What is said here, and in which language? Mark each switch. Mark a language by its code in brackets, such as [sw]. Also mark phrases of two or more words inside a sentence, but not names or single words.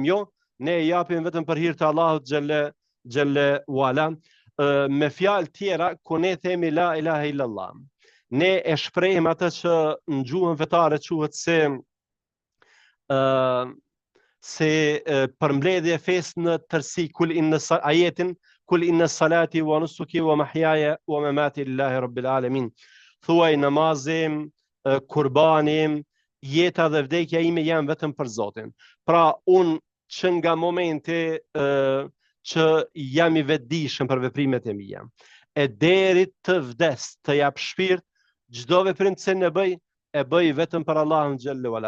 [sq] Jo, ne e japim vetëm për hir të Allahut [ar] جل وعلا. [sq] Me fjalë tjera, kur ne themi [ar] لا إله إلا الله, [sq] ne e shprehim atë që në gjuhën fetare quhet se përmbledhje e fesë në tërësi, ajetin [ar] قل إن صلاتي ونسكي ومحياي ومماتي لله رب العالمين. [sq] Thuaj namazim, kurbanim, jeta dhe vdekja ime janë vetëm për Zotin. Pra unë që nga momenti që jam i vetëdijshëm për veprimet e mia, e deri të vdes, të jap shpirt, çdo veprim që ne bëj, e bëj vetëm për Allahun [ar] جل وعلا.